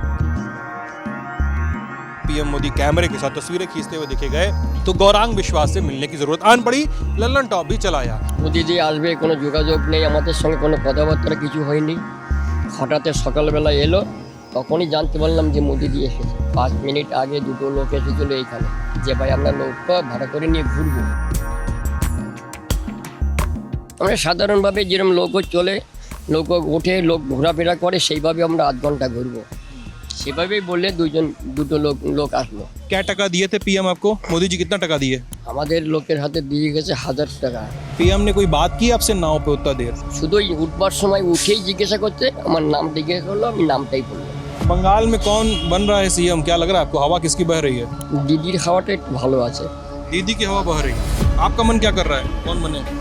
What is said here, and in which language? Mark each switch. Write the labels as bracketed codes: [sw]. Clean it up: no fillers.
[hi] PM Modi कैमरे के साथ तस्वीरें खींचते हुए देखे गए तो गौरांग विश्वास से मिलने की जरूरत आन पड़ी। लल्लन टॉप भी चलाया। [bn] মোদিজি আসবে কোনো যোগাযোগ নেই, আমাদের সঙ্গে কোনো কথাবার্তা কিছু হয়নি। হঠাৎ সকালবেলা এলো, তখনই জানতে পারলাম যে মোদিজি এসেছে। 5 মিনিট আগে দুটো লোক এসেছিল এইখানে, যে ভাই আমরা নৌকা ভাড়া করে নিয়ে ঘুরবো। আমরা সাধারণভাবে যেরকম নৌকো চলে, নৌকো ওঠে, লোক ঘোরাফেরা করে, সেইভাবে আমরা আধ ঘন্টা ঘুরবো। সেভাবেই বললে দুটো লোক আসলো। [hi] क्या टका दिए थे पीएम आपको? मोदी जी कितना टका दिए? [bn] আমাদের লোকের হাতে দিয়ে গেছে 1000 টাকা। [hi] पीएम ने कोई बात की आपसे नाव पे उतना देर? [bn] শুধুই উঠবার সময় উঠেই জিজ্ঞাসা করছে, আমার নাম জিজ্ঞাসা করলো, আমি নামটাই বললাম। [hi] बंगाल में कौन बन रहा है सीएम? क्या लग रहा है आपको? हवा किसकी बह रही है? [bn] দিদির হাওয়াটা একটু ভালো আছে। [hi] दीदी की हवा बह रही है। आपका मन क्या कर रहा है, कौन बने?